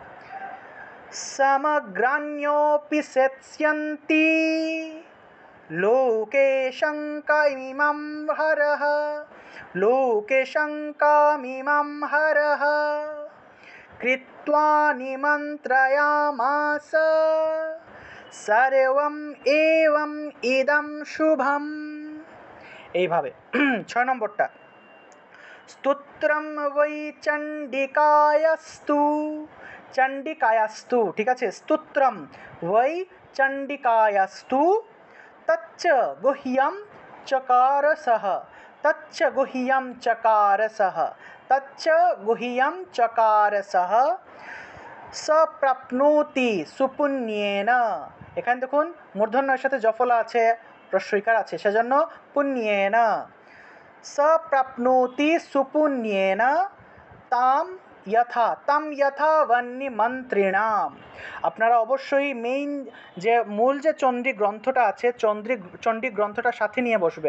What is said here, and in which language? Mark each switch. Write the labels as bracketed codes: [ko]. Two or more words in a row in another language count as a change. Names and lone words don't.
[sa] সমগ্রাণ্যপি সেৎস্যন্তি লোকে শঙ্কামিমাং হরঃ লোকে শঙ্কামিমাং হরঃ কৃত্বা নিমন্ত্রয়ামাস সর্বম এবং ইদং শুভম, এইভাবে। 6 নম্বরটা, স্তোত্রম বৈ চণ্ডিকায়াস্তু চণ্ডিকায়াস্তু, [bn] ঠিক আছে। [sa] স্তোত্রম বৈ চণ্ডিকায়াস্তু তচ্চ গুহ্যম চকারসঃ তচ্চ গুহ্যম চকারসঃ তচ্চ গুহ্যম চকারসঃ সপ্রাপ্নোতি সুপুণ্যেন। [bn] এখানে দেখুন মূর্ধন্যের সাথে জফলা আছে, রস্বইকার আছে, সেজন্য পুণ্যেন। [sa] সপ্রাপ্নোতি সুপুণ্যেন তাম যথা বন্যি মন্ত্রিণাম। [bn] আপনারা অবশ্যই মেইন যে মূল যে চণ্ডী গ্রন্থটা আছে, চণ্ডী গ্রন্থটা সাথে নিয়ে বসবেন।